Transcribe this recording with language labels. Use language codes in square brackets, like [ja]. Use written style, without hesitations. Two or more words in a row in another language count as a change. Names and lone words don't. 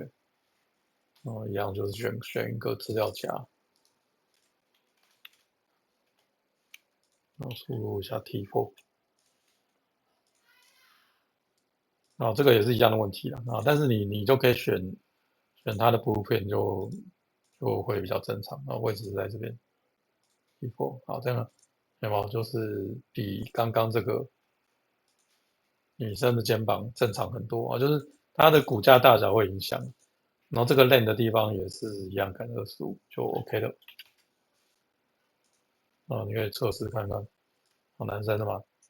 [zh] 然後一樣就是選一個資料夾，然後輸入一下 T4。這個也是一樣的問題啦，但是你就可以選它的 blueprint 就會比較正常，位置是在這邊。 before，好，這樣有沒有就是比剛剛這個女生的肩膀正常很多啊？就是它的骨架大小會影響，然後這個 len 的地方也是一樣，看25就 OK 了。你可以測試看看。男生的嘛。